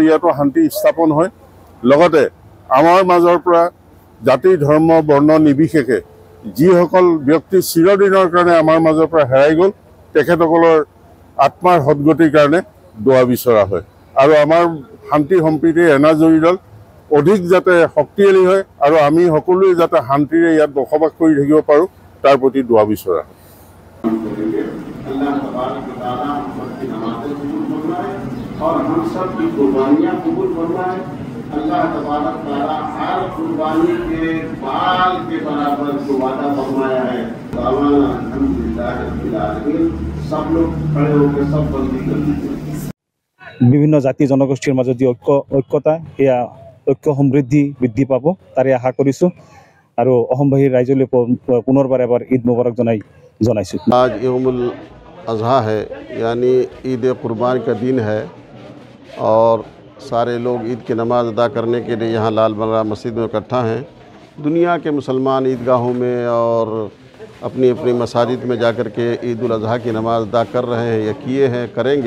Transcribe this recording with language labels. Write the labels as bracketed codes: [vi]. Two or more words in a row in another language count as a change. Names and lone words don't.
[as] ইয়াতো শান্তি স্থাপন হয়, লগতে আমাৰ মাজৰ পৰা জাতি ধৰ্ম বৰ্ণ নিৰ্বিশেষে যিসকল ব্যক্তি চিৰদিনৰ কাৰণে আমাৰ মাজৰ পৰা হেৰাই গ'ল তেখেতসকলৰ আত্মাৰ সদ্গতিৰ কাৰণে দোৱা বিচৰা হয় আৰু আমাৰ শান্তি সম্প্ৰীতিৰ এনাজৰীডাল অধিক যাতে শক্তিশালী হয় আৰু আমি সকলোৱে যাতে শান্তিৰে ইয়াত বসবাস কৰি থাকিব পাৰোঁ তাৰ প্ৰতি দোৱা বিচৰা হয়। [hi] और हम सब की कुर्बानियाँ कबूल फरमाए। [ar] الله تبارك وتعالى [hi] हर कुर्बानी के बाल के बराबर जो वादा फरमाया है। [ar] الحمد لله رب العالمين. [hi] सब लोग खड़े होकर सब बंदी कर दीजिए। [as] বিভিন্ন জাতি জনগোষ্ঠীৰ মাজত যি ঐক্যতা সেয়া ঐক্য সমৃদ্ধি বৃদ্ধি পাব তাৰে আশা কৰিছোঁ আৰু অসমবাসীৰ ৰাইজলৈ পুনৰবাৰ এবাৰ [ar] عيد مبارك [as] জনাইছোঁ। [hi] आज [ar] يوم الأضحى [hi] है, यानी ईद कुर्बान का दिन है और सारे लोग ईद की नमाज़ अदा करने के लिए यहाँ लाल बंगला मस्जिद में इकट्ठा हैं। दुनिया के मुसलमान ईदगाहों में और अपनी अपनी मसाजिद में जाकर के ईद उल अज़हा की नमाज़ अदा कर रहे हैं या किए हैं, करेंगे।